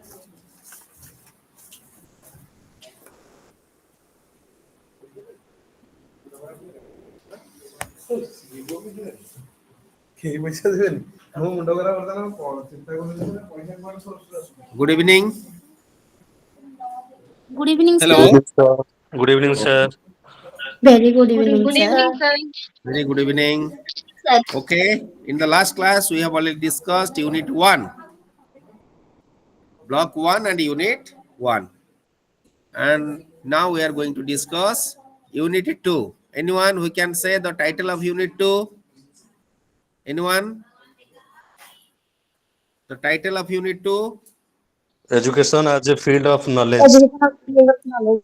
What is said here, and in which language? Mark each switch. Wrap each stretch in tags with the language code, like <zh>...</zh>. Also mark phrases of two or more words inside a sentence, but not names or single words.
<or>କେହି ପଇସା ଦେବେନି ମୋ ମୁଣ୍ଡ ଖରାପ ବର୍ତ୍ତମାନ କଣ ଚିନ୍ତା କରୁଛନ୍ତି ପଇସା କୁଆଡେ source ରୁ ଆସିବ।</or> <en>good evening Good evening, हेलो sir. Good evening, sir. Very good evening, Good sir. evening, sir. very good evening Sir. okay in the last class we have already discussed unit 1 block 1 and unit 1 and now we are going to discuss unit 2 anyone who can say the title of unit 2 anyone the title of unit 2 Education as a field of knowledge. Education of field of knowledge.</en>